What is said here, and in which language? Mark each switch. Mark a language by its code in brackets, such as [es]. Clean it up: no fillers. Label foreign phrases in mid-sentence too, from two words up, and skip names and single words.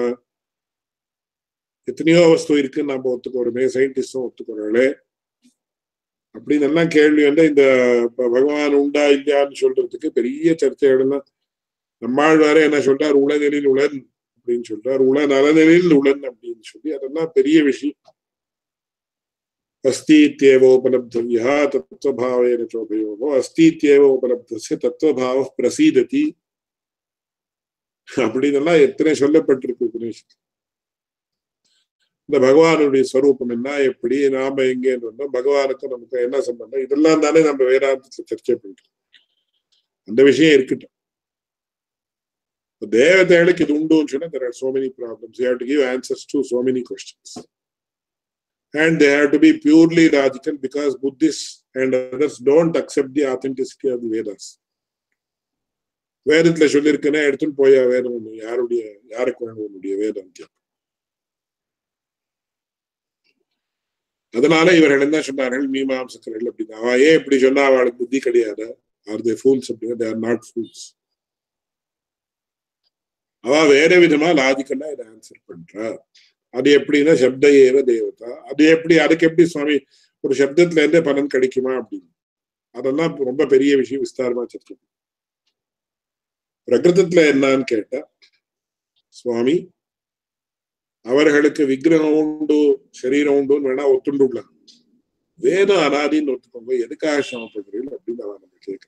[ta] எத்தனையோ வஸ்து இருக்குன்னு நம்ம ஒத்துக்கிறோமே, சயின்டிஸ்டும் ஒத்துக்கிறோங்களே. அப்படின்னு எல்லாம் கேள்வி இந்த பகவான் உண்டா இல்லையான்னு சொல்றதுக்கு பெரிய சர்ச்சைகள்லாம். நம்மாழ்வாரே என்ன சொல்றார், உளநிலையில் உளன் அப்படின்னு சொல்றார், நலநிலையில் உளன் அப்படின்னு சொல்லி அதெல்லாம் பெரிய விஷயம். [sa] अस्तीत्येवोपलब्धव्यः तत्त्वभावेन चोभयोः अस्तीत्येवोपलब्धस्य तत्त्वभावः प्रसीदति [ta] அப்படின்னெல்லாம் எத்தனை சொல்லப்பட்டிருக்கு உபநிஷத்து. இந்த பகவானுடைய ஸ்வரூபம் என்ன, எப்படி, நாம எங்கேன்னு வந்தோம், பகவானுக்கு நமக்கு என்ன சம்பந்தம், இதெல்லாம் தானே நம்ம வேதாந்தத்துல சர்ச்சை பண்றோம். அந்த விஷயம் இருக்கட்டும். தேவதைகளுக்கு இது உண்டுன்னு சொன்னா [en] there are so many problems. You have to give answers to so many questions. And they have to be purely logical because Buddhists and others don't accept the authenticity of the Vedas. [ta] வேதத்துல சொல்லியிருக்கேன்னா எடுத்துன்னு போயா வேதம் ஒண்ணு, யாருக்கு வேணும் உன்னுடைய வேதம்? அதனால இவர்கள் என்ன சொன்னார்கள், மீமாம்சகர்கள் அப்படின்னா, அவன் ஏன் இப்படி சொன்னா அவளுக்கு புத்தி கிடையாது, [en] are they fools அப்படின்னா, they are not fools. [ta] அவ வேற விதமா லாஜிக்கலா இதை ஆன்சர் பண்றா. அது எப்படின்னா [sa] शब्द एव देवता, [ta] அது எப்படி, அதுக்கு எப்படி சுவாமி ஒரு சப்தத்துல இருந்தே பலன் கிடைக்குமா அப்படின்னு, அதெல்லாம் ரொம்ப பெரிய விஷயம், விஸ்தாரமா சர்ச்சை. பிரகிருதத்துல என்னன்னு கேட்டா, சுவாமி அவர்களுக்கு விக்கிரகம் உண்டு சரீரம் உண்டுன்னு வேணா ஒத்துண்டுலாம், வேதம் அனாதின்னு ஒத்துக்கோங்க, எதுக்காக சமப்படுறீங்க அப்படின்னு அவன் நம்ம கேட்கிறோம்.